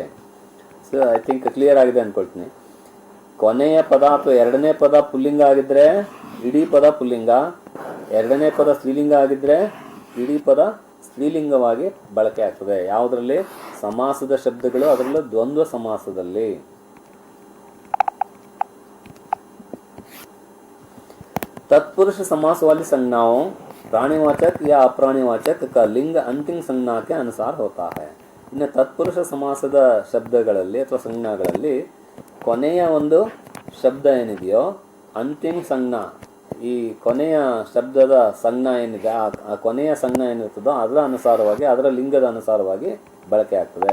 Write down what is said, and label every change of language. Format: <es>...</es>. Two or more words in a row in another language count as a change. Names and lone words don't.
<en>so I think</en> <kn>ಕ್ಲಿಯರ್ ಆಗಿದೆ ಅಂದ್ಕೊಳ್ತೀನಿ. ಕೊನೆಯ ಪದ ಅಥವಾ ಎರಡನೇ ಪದ ಪುಲ್ಲಿಂಗ ಆಗಿದ್ದರೆ ಇಡೀ ಪದ ಪುಲ್ಲಿಂಗ, ಎರಡನೇ ಪದ ಸ್ತ್ರೀಲಿಂಗ ಆಗಿದ್ದರೆ ಇಡೀ ಪದ ಸ್ತ್ರೀಲಿಂಗವಾಗಿ ಬಳಕೆ ಆಗ್ತದೆ. ಯಾವುದರಲ್ಲಿ? ಸಮಾಸದ ಶಬ್ದಗಳು, ಅದರಲ್ಲೂ ದ್ವಂದ್ವ ಸಮಾಸದಲ್ಲಿ.</kn> <hi>तत्पुरुष समास वाली संज्ञाओं प्राणीवाचक या अप्राणीवाचक का लिंग अंतिम संज्ञा के अनुसार होता है.</hi> <kn>ಇನ್ನು ತತ್ಪುರುಷ ಸಮಾಸದ ಶಬ್ದಗಳಲ್ಲಿ ಅಥವಾ ಸಂಜ್ಞಾಗಳಲ್ಲಿ ಕೊನೆಯ ಒಂದು ಶಬ್ದ ಏನಿದೆಯೋ ಅಂತಿಮ ಸಂಜ್ಞಾ, ಈ ಕೊನೆಯ ಶಬ್ದದ ಸಂಜ್ಞಾ ಏನಿದೆ, ಆ ಕೊನೆಯ ಸಂಜ್ಞಾ ಏನಿರ್ತದೋ ಅದರ ಅನುಸಾರವಾಗಿ, ಅದರ ಲಿಂಗದ ಅನುಸಾರವಾಗಿ ಬಳಕೆ ಆಗ್ತದೆ.</kn>